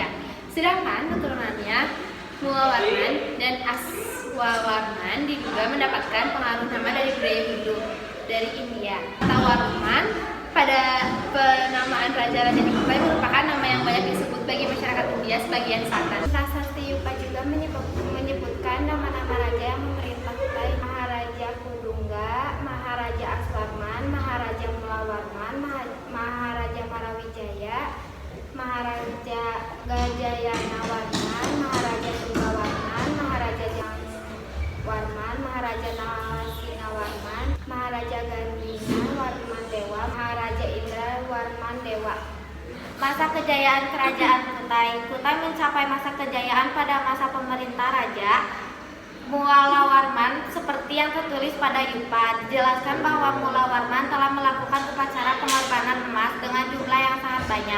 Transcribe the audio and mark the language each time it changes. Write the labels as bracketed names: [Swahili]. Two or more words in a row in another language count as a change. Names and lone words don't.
[Indonesian] Sedangkan keturunannya Mulawarman dan Aswawarman diduga mendapatkan pengaruh nama dari budaya Hindu dari India. Tawarman pada penamaan raja-raja di Kutai merupakan nama yang banyak disebut bagi masyarakat India sebagian selatan. Prasasti Yupa juga menyebutkan nama-nama raja yang memerintah Kutai: Maharaja Kudungga, Maharaja Aswarman, Maharaja Mulawarman, Maharaja Marawijaya, Maharaja Gajayana Warman, Maharaja Tunggawarman, Maharaja Jangwarman, Maharaja Nalasina Warman, Maharaja Gandhina Warman Dewa, Maharaja Indra Warman Dewa. Masa kejayaan Kerajaan Kutai. Kutai mencapai masa kejayaan pada masa pemerintah Raja Mulawarman seperti yang tertulis pada Yupa. Dijelaskan bahwa Mulawarman telah melakukan upacara pengorbanan emas dengan jumlah yang sangat banyak.